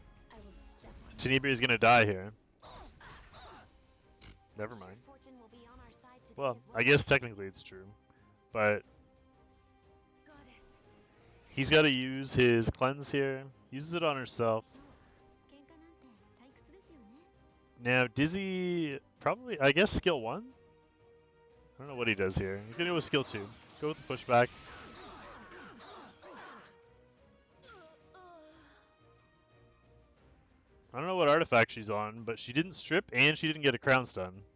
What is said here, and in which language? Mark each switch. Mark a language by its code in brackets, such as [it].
[en] I will step on Tenebria is going to die here. Never mind. Fortune will be on our side today Well, as I guess technically it's true. But Goddess. he's got to use his cleanse here. Uses it on herself. [ja] 喧嘩なんて退屈ですよね。 [en] Now, Dizzy, probably, I guess skill 1? I don't know what he does here. He's going to go with skill 2. Go with the pushback. I don't know what artifact she's on, but she didn't strip and she didn't get a crown stun.